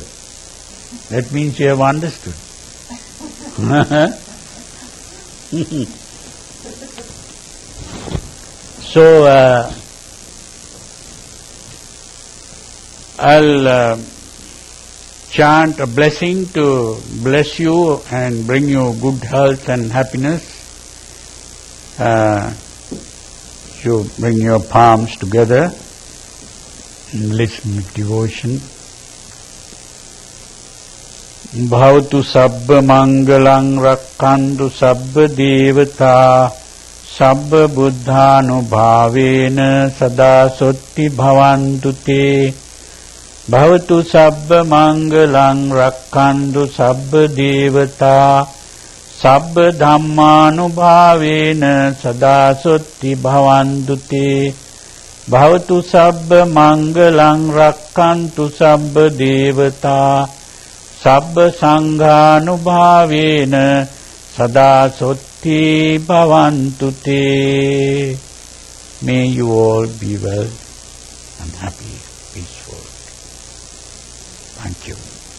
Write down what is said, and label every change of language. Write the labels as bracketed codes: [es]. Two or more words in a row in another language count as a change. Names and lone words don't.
[en] That means you have understood. So I'll chant a blessing to bless you and bring you good health and happiness. You bring your palms together and listen with devotion. [pi] Bhavatu sabba mangalang rakkantu sabba devata sabba buddhanubhavena sada sotti bhavantu te. Bhavatu sabba mangalang rakkantu sabba devata sabba dhammanubhavena sada sotti bhavantu te. Bhavatu sabba mangalang rakkantu sabba devata sabba sanghanubhavena sada sotti bhavantu te. [en] May you all be well and happy, peaceful. Thank you.